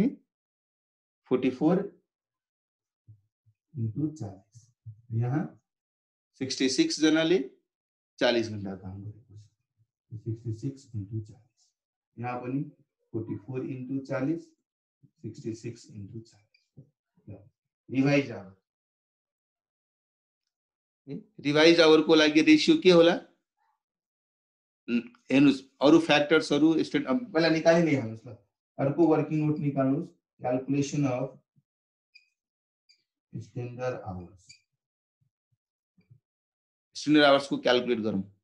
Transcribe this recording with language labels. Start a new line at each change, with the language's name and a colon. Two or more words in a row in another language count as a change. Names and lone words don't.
English: 44 into 40।
Nepali: यहाँ 66 जनाले 40 घण्टा काम गरेको छ।
English: 66 into 40।
Nepali: यहाँ पनि
English: 44 into 40, 66 into 40। revise hour, revise hour
Nepali: को लागि रेशियो के होला? हेर्नुस् अरु फ्याक्टर्सहरु पहिला निकालि नै हाल्नुस् ल। अर्को
English: working note
Nepali: निकाल्नुस्,
English: calculation of standard hours. standard hours
Nepali: को क्याल्कुलेट गरौँ।